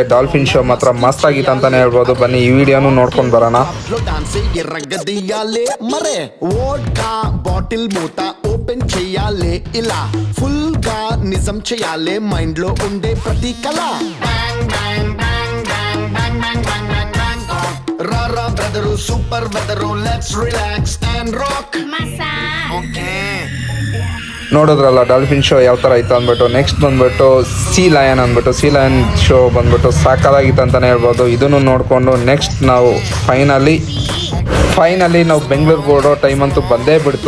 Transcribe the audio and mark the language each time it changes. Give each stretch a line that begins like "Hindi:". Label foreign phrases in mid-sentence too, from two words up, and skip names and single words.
English: dolphin show
Kannada: ಮಾತ್ರ ಮಸ್ತ್ ಆಗಿತ್ತು ಅಂತಾನೆ ಹೇಳ್ಬೋದು. ಬನ್ನಿ ಈ ವಿಡಿಯೋನು ನೋಡ್ಕೊಂಡು ಬರೋಣ.
Telugu: బాటిల్ మూత ఓపెన్ చెయ్యాలే ఇలా ఫుల్ గా నిజం చెయ్యాలే మైండ్ లో ఉండే ప్రతి కళ రారా బ్రదరు
English: super weather let's relax and rock okay.
Kannada: ನೋಡಿದ್ರಲ್ಲ
English: dolphin show
Kannada: ಯಾವ ಥರ ಇತ್ತು ಅಂದ್ಬಿಟ್ಟು. ನೆಕ್ಸ್ಟ್ ಬಂದ್ಬಿಟ್ಟು
English: sea lion
Kannada: ಅಂದ್ಬಿಟ್ಟು.
English: sea lion show
Kannada: ಬಂದ್ಬಿಟ್ಟು ಸಾಕಾಗಿತ್ತು ಅಂತಲೇ ಹೇಳ್ಬೋದು. ಇದನ್ನು ನೋಡಿಕೊಂಡು ನೆಕ್ಸ್ಟ್ ನಾವು ಫೈನಲಿ ನಾವು ಬೆಂಗಳೂರಿಗೆ ಓಡೋ ಟೈಮ್ ಅಂತೂ ಬಂದೇ ಬಿಡ್ತು.